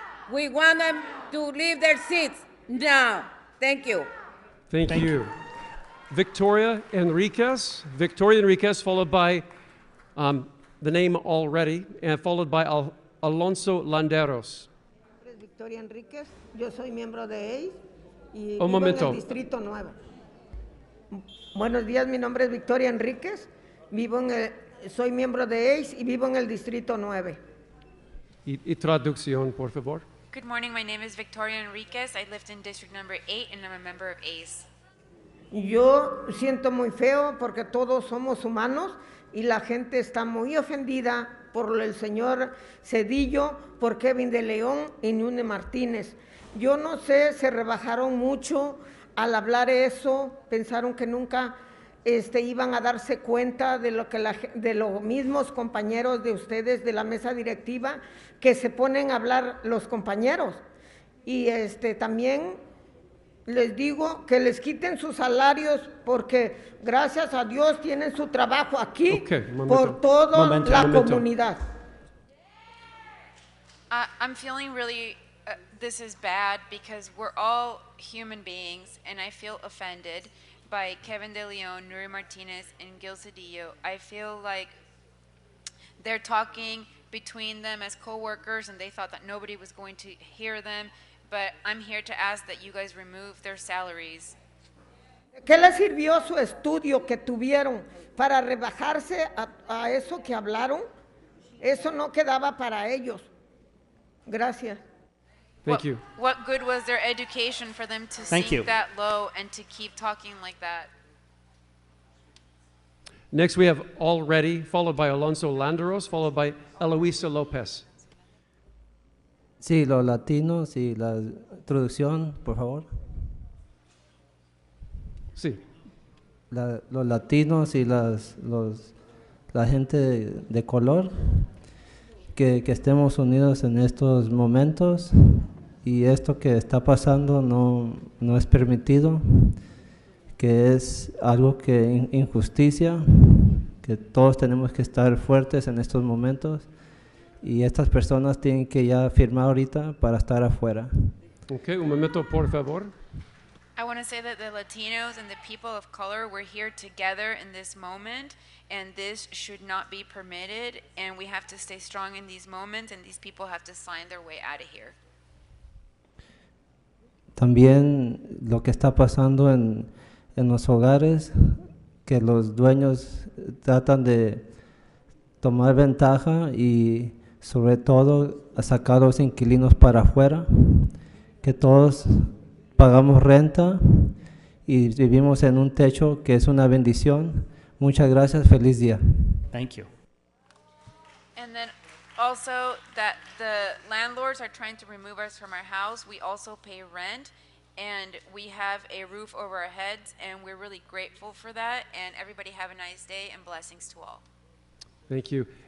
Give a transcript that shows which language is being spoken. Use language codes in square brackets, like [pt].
[en] We want them to leave their seats now. Thank you. Thank you. Victoria Enriquez, followed by the name already, and followed by Alonso Landeros. [es] Victoria Enriquez, yo soy miembro de ACE y Un vivo momento. en el Distrito 9. Buenos días, mi nombre es Victoria Enriquez, soy miembro de ACE y vivo en el Distrito 9. Y traducción, por favor. [en] Good morning, my name is Victoria Enriquez. I lived in District number 8 and I'm a member of ACE. [es] Yo siento muy feo porque todos somos humanos y la gente está muy ofendida por el señor Cedillo, por Kevin de León y Nury Martinez. Yo no sé, se rebajaron mucho al hablar eso, pensaron que nunca iban a darse cuenta de lo que de los mismos compañeros de ustedes de la mesa directiva que se ponen a hablar los compañeros. Y también les digo que les quiten sus salarios porque gracias a Dios tienen su trabajo aquí por toda la comunidad. [en] I'm feeling really, this is bad because we're all human beings and I feel offended by Kevin de Leon, Nury Martinez, and Gil Cedillo. I feel like they're talking between them as co-workers and they thought that nobody was going to hear them, but I'm here to ask that you guys remove their salaries. [es] ¿Qué les sirvió su estudio que tuvieron para rebajarse a eso que hablaron? Eso no quedaba para ellos. Gracias. [en] Thank you. What good was their education for them to sink that low and to keep talking like that? Next we have Already, followed by Alonso Landeros, followed by Eloisa Lopez. [es] Sí, los latinos y la introducción, por favor. Sí. Los latinos y la gente de color, que estemos unidos en estos momentos y esto que está pasando no es permitido, que es algo que injusticia, que todos tenemos que estar fuertes en estos momentos y estas personas tienen que ya firmar ahorita para estar afuera. Okay, un momento, por favor. [en] I want to say that the Latinos and the people of color, we're here together in this moment, and this should not be permitted, and we have to stay strong in these moments, and these people have to sign their way out of here. [es] También lo que está pasando en los hogares, que los dueños tratan de tomar ventaja y sobre todo a sacar a los inquilinos para afuera, que todos pagamos renta y vivimos en un techo que es una bendición. Muchas gracias, feliz día. [en] Thank you. And then also that the landlords are trying to remove us from our house. We also pay rent and we have a roof over our heads and we're really grateful for that, and everybody have a nice day and blessings to all. Thank you.